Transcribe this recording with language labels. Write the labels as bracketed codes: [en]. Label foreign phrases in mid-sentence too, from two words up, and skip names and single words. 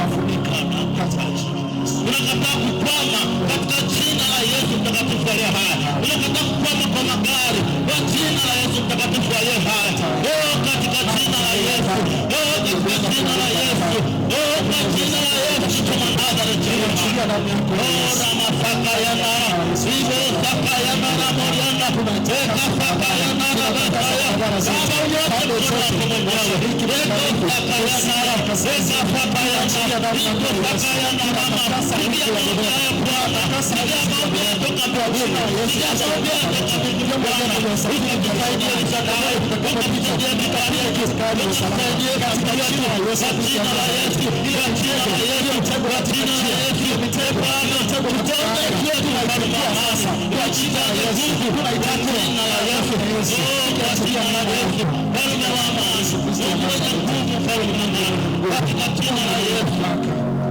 [sw] Tunawafunika katika jina unakataa kukwama katika jina la Yesu mtakatifu aliye hai. Unakataa kukwama kwa magari kwa jina la Yesu mtakatifu aliye hai. Katika jina la Yesu, katika jina la Yesu, kwa jina la Yesu tumandaza rejea. Ramasaka yana ibo saka yana na moriana eka saka yana na basaya baba yote kuna kumwenyewe eka saka yana eka saka yana ibo saka yana mama sikia mambo ya Bwana sikia mambo ya toka mbinguni sikia mambo ya toka mbinguni Bwana ukatusaidia msaada ukatusaidia mikali ukatusaidia katika jina la Yesu kwa jina la Yesu kwa jina la Yesu kwa jina la Yesu Bwana tutoke kwetu sasa kwa jina la Yesu kwa jina la Yesu kwa jina la Yesu Bwana wa amani Mungu mwenye nguvu, Bwana katika jina la Yesu.